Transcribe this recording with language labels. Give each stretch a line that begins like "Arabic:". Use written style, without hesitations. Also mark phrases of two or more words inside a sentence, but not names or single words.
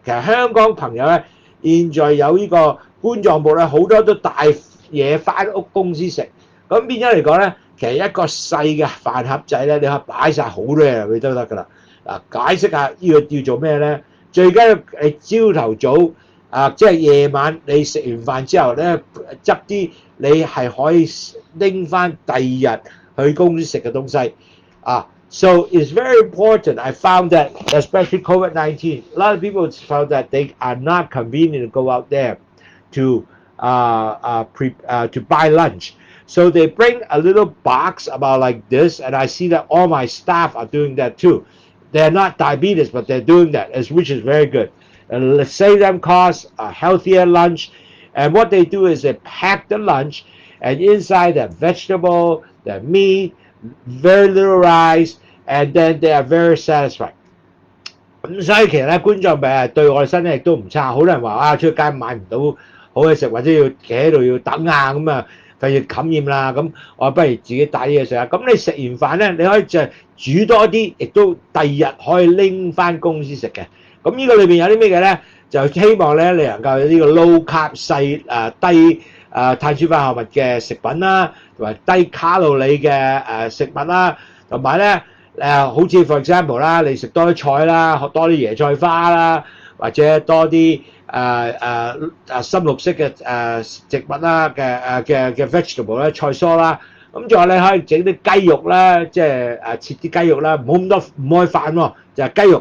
Cantonese: 其實香港朋友咧，現在有呢個冠狀部咧，好多都帶嘢翻屋公司食，咁變咗嚟講咧，其實一個細嘅飯盒仔咧，你可以擺晒好多嘢入去都得㗎啦。嗱，解釋下呢個要做咩咧？最緊要你朝頭早即係夜晚你食完飯之後咧，執啲你係可以拎翻第二日去公司食嘅東西
English: So it's very important. I found that, especially COVID-19, a lot of people found that they are not convenient to go out there to to buy lunch. So they bring a little box about like this, and I see that all my staff are doing that too. They're not diabetes, but they're doing that, which is very good. Let's save them costs, a healthier lunch. And what they do is they pack the lunch, and inside the vegetable, the meat, very little rice, and then they are very satisfied.
Cantonese: 咁所以其實咧，冠狀病係對我哋身體亦都唔差。好多人話出街買唔到好嘢食，或者要企喺度要等咁啊，費事感染啦。咁我不如自己帶啲嘢食啊。咁你食完飯咧，你可以就煮多啲，亦都第二日可以拎翻公司食嘅。咁呢個裏邊有啲咩嘅咧？就希望咧你能夠有呢個
English: low carb
Cantonese: 低碳水化合物嘅食品啦，同埋低卡路里嘅食物啦，同埋咧好似
English: for example
Cantonese: 啦，你食多啲菜啦，多啲椰菜花啦，或者多啲深綠色嘅植物啦嘅 vegetable 咧，菜蔬啦。咁仲有你可以整啲雞肉啦，即係切啲雞肉啦，唔好咁多，唔可以飯喎，就係雞肉。